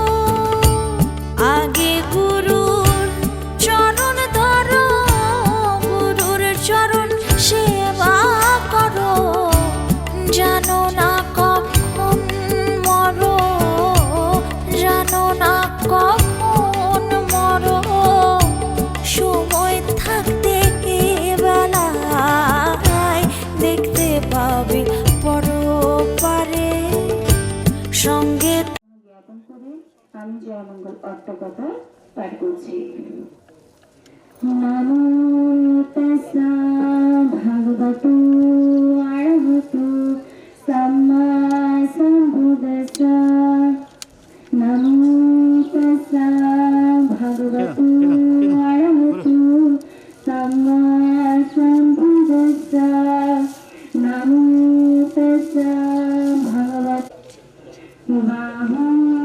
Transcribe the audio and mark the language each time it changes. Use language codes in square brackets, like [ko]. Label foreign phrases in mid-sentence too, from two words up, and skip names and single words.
[bn] আগে গুরুর চরণ ধরো, গুরুর চরণ সেবা করো, জানো না কখন মরো, জানো না কখন মরো, সময় থাকতে বেলায় দেখতে পাবি পরপারে সঙ্গে। জ্ঞাপন করে আমি জয়মঙ্গল অট্টকথা পাঠ করছি। [pi] নমো তাস্সা ভগবতো আরহতো সাম্মা সম্বুদ্ধাস্সা, নমো তাস্সা ভগবতো আরহতো সাম্মা সম্বুদ্ধাস্সা, নমো তাস্সা ভগবতো বাহু